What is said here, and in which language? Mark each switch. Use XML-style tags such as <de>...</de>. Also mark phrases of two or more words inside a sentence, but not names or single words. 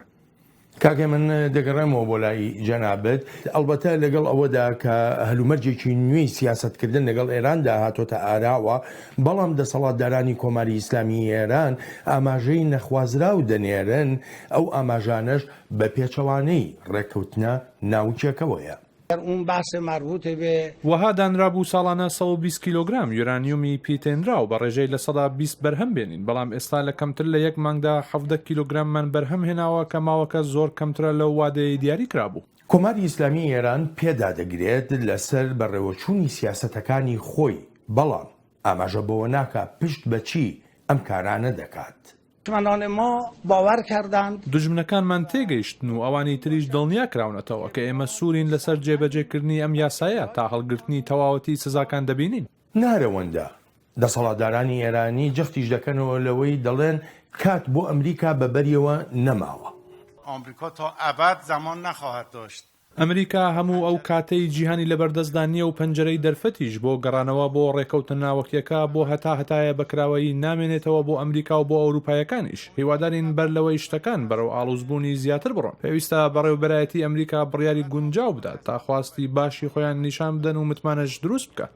<ckb>کاکێ من دەگەڕێمەوە بۆ لای جەنابەت، ئەلبەتە لەگەڵ ئەوەدا کە هەلومەرجێکی نوێی سیاسەتکردن لەگەڵ ئێراندا هاتۆتە ئاراوە، بەڵام دەسەڵاتدارانی کۆماری ئیسلامی ئێران ئاماژەی نەخوازراو دەنێرن، ئەو ئاماژانەش بە پێچەوانەی ڕێککەوتنە ناوچێکەوەیە.</ckb> <fa>اون بحث مربوط به</fa> <ckb>وەها دانرابوو ساڵانە 120 کیلۆگرام یورانیومی پیتێنراو بە ڕێژەی لە 120 بەرهەم بێنین، بەڵام ئێستا لە کەمتر لە 1 مانگدا 17 کیلۆگراممان بەرهەم هێناوە کە ماوەکە زۆر کەمترە لەو وادەیە دیاری کرابوو. کۆماری ئیسلامی ئێران پێدا دەگرێت لەسەر بەڕێوەچوونی سیاسەتەکانی خۆی، بەڵام ئاماژە بەوە ناکە پشت بەچی ئەم کارانە دەکات.</ckb> <fa>دشمنان ما باور کردند</fa> <ckb>دژمنەکانمان تێگەیشتن و ئەوانی تریش دڵنیا کراونەتەوە کە ئێمە سوورین لەسەر جێبەجێکردنی ئەم یاسایە تا هەڵگرتنی تەواوەتی سزاکان دەبینین. نارەوەندە دەسەڵاتدارانی ئێرانی جەختیش دەکەنەوە لەوەی دەڵێن کات بۆ ئەمریکا بەبەریەوە نەماوە.</ckb> <fa>آمریکا تا ابد زمان نخواهد داشت.</fa> <ckb>ئەمریکا هەموو ئەو کاتەی جیهانی لەبەردەستدا نییە و پەنجەرەی دەرفەتیش بۆ گەڕانەوە بۆ ڕێکەوتن ناوەکیەکە بۆ هەتایە بەکراوەیی نامێنێتەوە بۆ ئەمریکا و بۆ ئەوروپایەکانیش. هیوادارین بەر لەوەی شتەکان بەرەو ئاڵوزبوونی زیاتر بڕۆن. پێویستە بەڕێوەبەرایەتی ئەمریکا بڕیاری گونجاو بدات تا خواستی باشی خۆیان نیشان بدەن و متمانەش دروست بکە.</ckb>